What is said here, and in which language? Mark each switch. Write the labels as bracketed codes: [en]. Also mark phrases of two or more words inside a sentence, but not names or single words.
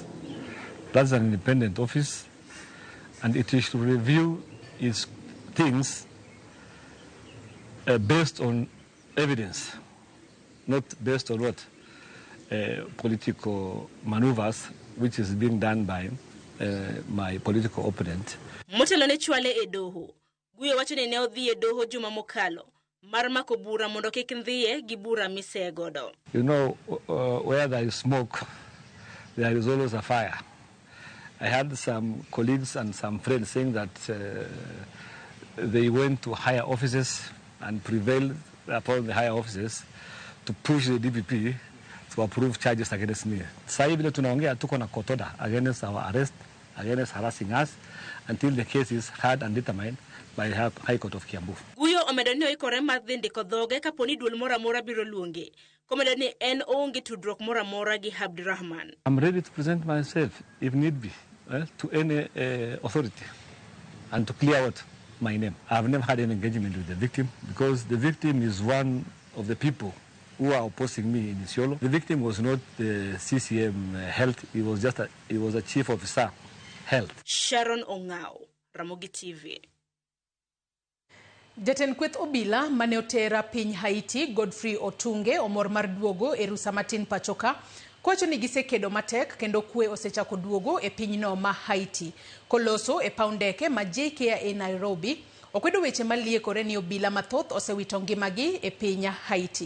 [en] That's an independent office, and it is to review its things based on evidence, not based on political maneuvers, which is being done by my political opponent. [luo] Motelo ne chwale e doho. Guyo wacho ne odhi e doho juma mokalo mar mako bura mondo kik ndhiye gi bura misegodo. [en] You know, where there is smoke, there is always a fire. I had some colleagues and some friends saying that they went to higher offices and prevailed upon the higher offices to push the DPP to approve charges against me. [sw] Sasa hivi tunaongea tuko na [en] court order against our arrest, against harassing us, until the case is heard and determined by the High Court of Kiambu. [luo] Guyo omedo ni oikore mar dhi ndiko dhoge kaponi duol moro amora biro luonge. Komedo ni en onge tudruok moro amora gi Abdirahman. [en] I'm ready to present myself, if need be, to any authority and to clear out my name. I've never had any engagement with the victim because the victim is one of the people who are opposing me in Isiolo. The victim was not the CCM health, he was a chief officer health. Sharon Ongao, Ramogi TV. [luo] Jatend kweth obila mane otera piny Haiti Godfrey Otunge omor mar duogo e rusa matin pachoka kwacho ni gisekedo matek kendo kwe osechako duogo e pinyno ma Haiti. Koloso e paw ndeke ma JKIA Nairobi, okwedo weche maliekore ni obila mathoth osewito ngimagi e piny Haiti.